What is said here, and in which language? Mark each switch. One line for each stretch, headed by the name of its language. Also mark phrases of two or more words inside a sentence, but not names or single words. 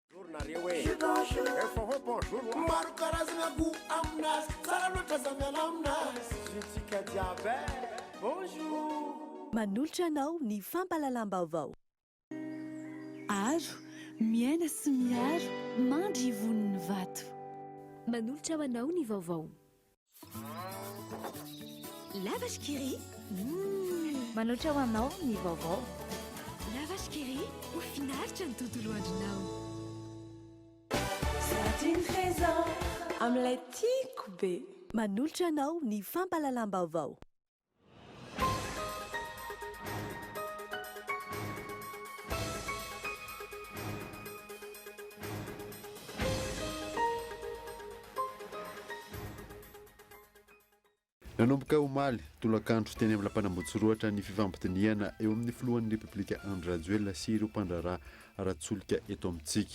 Malagasy: Manolotra anao ny fampalalam-baovao. Aro, miaina sy miaro, mandry ivoniny vato. Manolotra ho anao ny vaovao.
French: La vache qui rit.
Malagasy: Manolotra ho anao ny vaovao.
French: La vache qui rit,
Malagasy: ho finaritra ny tontolo andronao.
French: C'est une trésor
Malagasy: amin'ilay tiako be. Manolotra anao ny fampalalam-baovao. Nanomboka omaly tolakandro teny amin'ny lampanambotsyroatra ny fifampitiniana eo amin'ny filohan'ny repoblika Andradjoelina sy ireo mpandraraha ara-tsolika eto amintsika.